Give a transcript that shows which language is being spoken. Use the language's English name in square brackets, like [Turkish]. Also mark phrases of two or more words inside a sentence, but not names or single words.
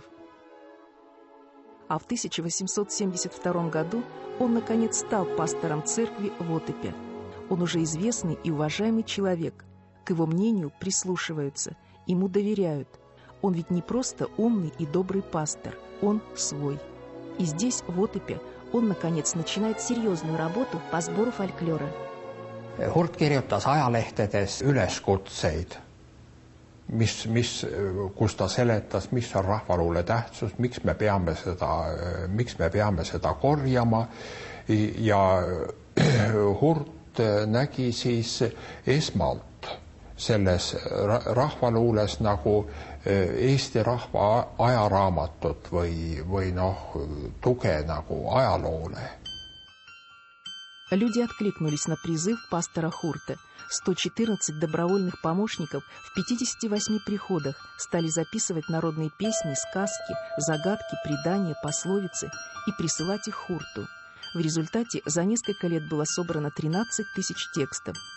[Russian] А в 1872 году он, наконец, стал пастором церкви в Отепе. Он уже известный и уважаемый человек. К его мнению прислушиваются, ему доверяют. Он ведь не просто умный и добрый пастор, он свой. И здесь, в Отепе, он, наконец, начинает серьезную работу по сбору фольклора. [Estonian] Hurt kirjutas ajalehtedes üleskutseid, kus ta seletas, mis on rahvaluule tähtsus, miks me peame seda korjama. Ja Hurt nägi siis esmalt selles rahvaluules nagu Eesti rahva ajaraamatut või tuge nagu ajaloole. [Russian] Люди откликнулись на призыв пастора Хурта. 114 добровольных помощников в 58 приходах стали записывать народные песни, сказки, загадки, предания, пословицы и присылать их Хурту. В результате за несколько лет было собрано 13 тысяч текстов.